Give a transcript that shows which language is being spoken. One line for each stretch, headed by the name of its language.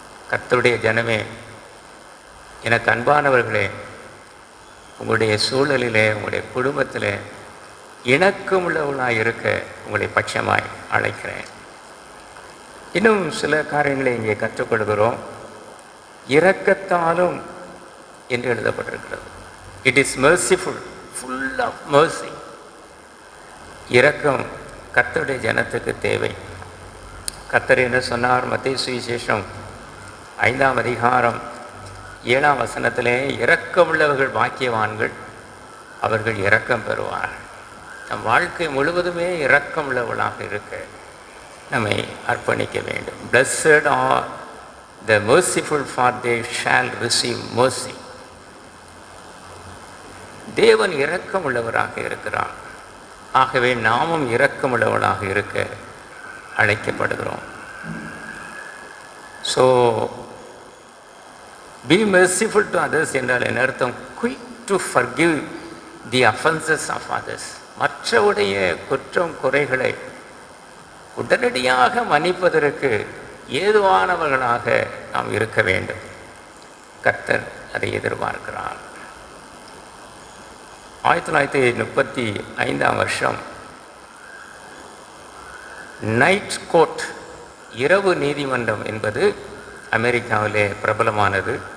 Tamil: கர்த்தருடைய ஜனமே, எனக்கு அன்பானவர்களே, உங்களுடைய சூழலிலே, உங்களுடைய குடும்பத்திலே இணக்கமுள்ளவர்களாக இருக்க உங்களை பட்சமாய் அழைக்கிறேன். இன்னும் சில காரியங்களை இங்கே கற்றுக்கொள்கிறோம். இரக்கத்தாலும் என்று எழுதப்பட்டிருக்கிறது.
English: It is merciful, full of mercy.
Tamil: இரக்கம் கர்த்தருடைய ஜனத்துக்கு தேவை. கர்த்தர் என்ன சொன்னார்? மத்தேயு சுவிசேஷம் 5ஆம் அதிகாரம் 7ஆம் வசனத்திலே, இரக்கமுள்ளவர்கள் பாக்கியவான்கள், அவர்கள் இரக்கம் பெறுவார். நம் வாழ்க்கை முழுவதுமே இரக்கமுள்ளவர்களாக இருக்க நம்மை அர்ப்பணிக்க வேண்டும்.
English: Blessed are the merciful, for they shall receive mercy.
Tamil: தேவன் இரக்கமுள்ளவராக இருக்கிறார். ஆகவே நாமும் இரக்கமுள்ளவர்களாக இருக்க அழைக்கப்படுகிறோம்.
English: so be merciful to others
Tamil: என்றால் என்ன அர்த்தம்?
English: Quick to forgive the offenses of others.
Tamil: மற்றவுடைய குற்றம் குறைகளை உடனடியாக மன்னிப்பதற்கு ஏதுவானவர்களாக நாம் இருக்க வேண்டும். கர்த்தர் அதை எதிர்பார்க்கிறார். 1935ஆம் வருஷம் நைட் கோர்ட், இரவு நீதிமன்றம் என்பது அமெரிக்காவிலே பிரபலமானது.